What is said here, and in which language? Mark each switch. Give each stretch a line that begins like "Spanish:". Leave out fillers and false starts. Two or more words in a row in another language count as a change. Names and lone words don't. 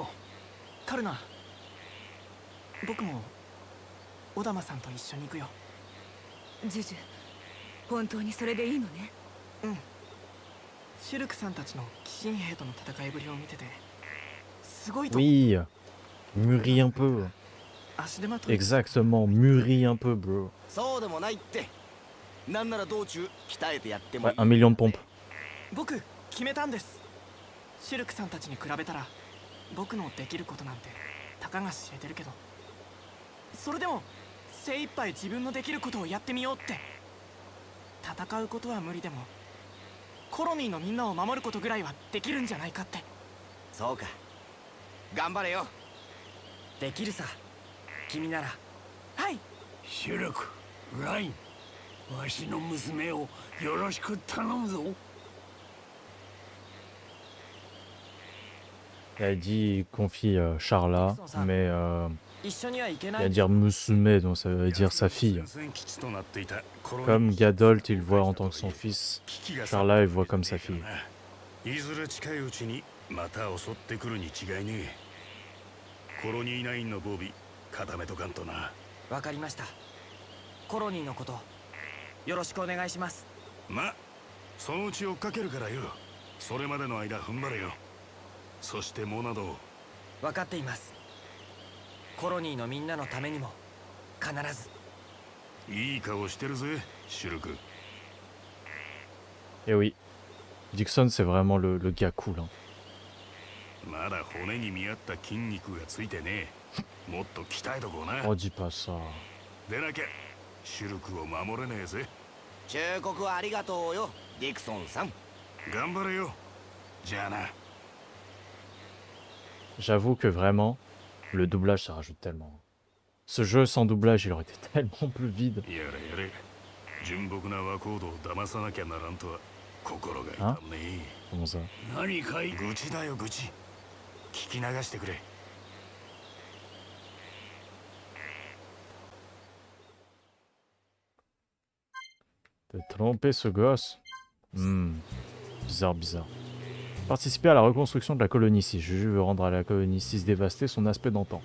Japanese: カルナ、僕もオダマさんと一緒に行くよ。ジュジュ、本当にそれでいいのね？うん。シュルクさんたちの鬼神兵との戦いぶりを見ててすごいと。
French: Oui, mûris un peu.
Japanese: 足手まとい。
French: Exactement, mûris un peu, bro.
Japanese: そうでもないって。なんなら道中鍛えてやってもい
French: Ouais,
Japanese: い。
French: 1 million de pompes.
Japanese: 僕決めたんです。シュルクさんたちに比べたら僕のできることなんてたかが知れてるけど、それでも精一杯自分のできることをやってみようって。戦うことは無理でもコロニーのみんなを守ることぐらいはできるんじゃないかって。そうか。頑張れよ。できるさ。君なら。はい。う。シュルク、ライン、わしの娘をよろしく頼むぞ。
French: Elle dit confie Charla, mais
Japanese: 一緒には行け
French: il
Japanese: な
French: va
Japanese: い。
French: dire Musume, donc ça veut dire sa fille.
Japanese: 戦線基地となっていたコロニー
French: Comme Gadolt, il voit en tant que son fils,
Japanese: 危機が
French: Charla, il voit comme sa fille.
Japanese: いずれ近いうちにまた襲ってくるに違いねえ。コロニー9の防備固めとかんとな。わかりました。コロニーのことよろしくお願いします。ま、そのうち追っかけるからよ。それまでの間踏ん張れよ。そしてモナドを。わかっています。コロニーのみんなのためにも必ず。いい顔してるぜ、シュルク。
French: Et oui, Dixon, c'est vraiment le gars cool. Hein.
Japanese: まだ骨に見合った筋肉がついてねえ。もっと鍛えとこうな。
French: Oh, dis pas ça.
Japanese: でなきゃシュルクを守れねえぜ。忠告はありがとうよ、ディクソンさん。頑張れよ。じゃあな。
French: J'avoue que vraiment, le doublage, ça rajoute tellement. Ce jeu sans doublage, il aurait été tellement plus vide.
Japanese: やれやれ。純朴な和コードを騙さなきゃならんとは心が痛むね。
French: Comment ça?
Japanese: 何かい？愚痴だよ愚痴。聞き流してくれ。
French: De tromper ce gosse. Bizarre, bizarre. Participer à la reconstruction de la colonie 6. Juju veut rendre à la colonie 6 dévastée son aspect d'antan.